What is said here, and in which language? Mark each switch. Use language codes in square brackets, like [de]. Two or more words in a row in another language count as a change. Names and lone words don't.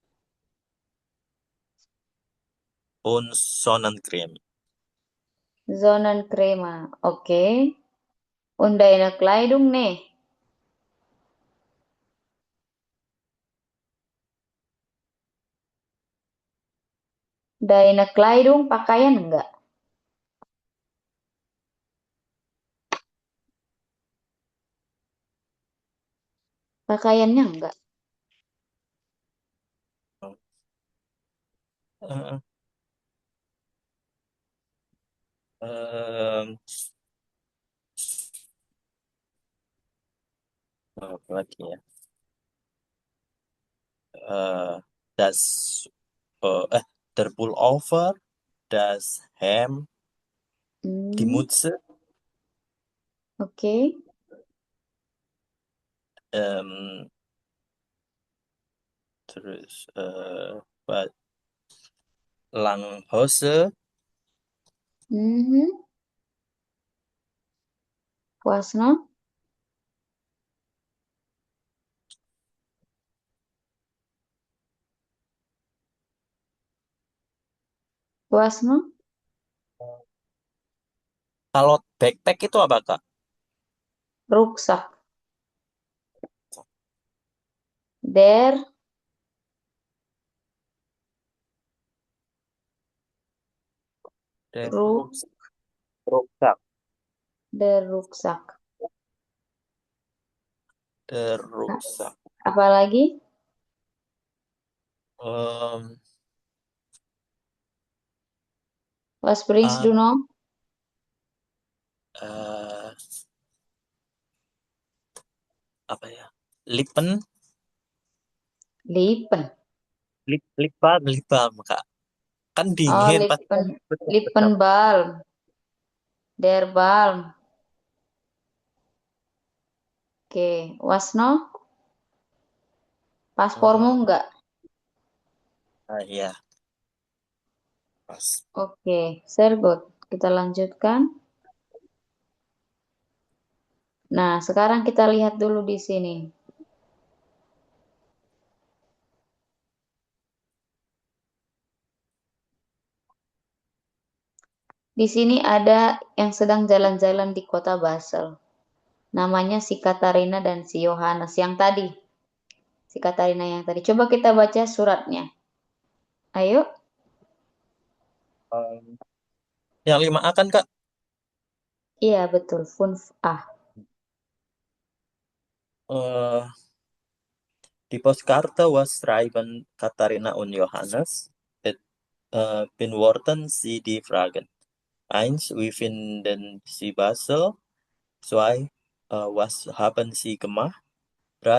[de] und Sonnencreme. Sonnencreme. Okay. Und deine Kleidung, nih. Deine Kleidung [id] pakaian enggak? Pakaiannya enggak. Eh, eh, apa lagi ya? [de] Eh, das der Pullover, das Hemd, die Hmm, Mütze, [id] oke. ähm, terus Langhose, [de] Mhm. Was noch? Was noch? [id] kalau backpack itu apa Kak? [de] Rucksack. Der Der Ru Rucksack, der Rucksack. der [id] Nah, [de] Rucksack. [id] apalagi? Em, [de] Was bringst ah, du noch? [id] eh, apa ya? Lipen, [de] Lipen. [en] lip balm, lip balm [id] Kak. Kan Oh, dingin pasti kan [de] Lipen. [id] betul-betul. [de] Lippenbalm. Der Balm. Oke. Was noch? [id] Paspormu Eh, enggak? iya, pas. Oke, sehr good. Kita lanjutkan. Nah, sekarang kita lihat dulu di sini. Di sini ada yang sedang jalan-jalan di kota Basel. Namanya si Katarina dan si Yohanes yang tadi. Si Katarina yang tadi. Coba kita baca suratnya. Ayo. Em, yang 5A kan Kak? Iya, betul. Ah. [de] Eh, die Postkarte was schreiben Katharina und Johannes. Et, beantworten Sie die Fragen. 1. Wie finden Sie Basel? 2. Was haben Sie gemacht? 3.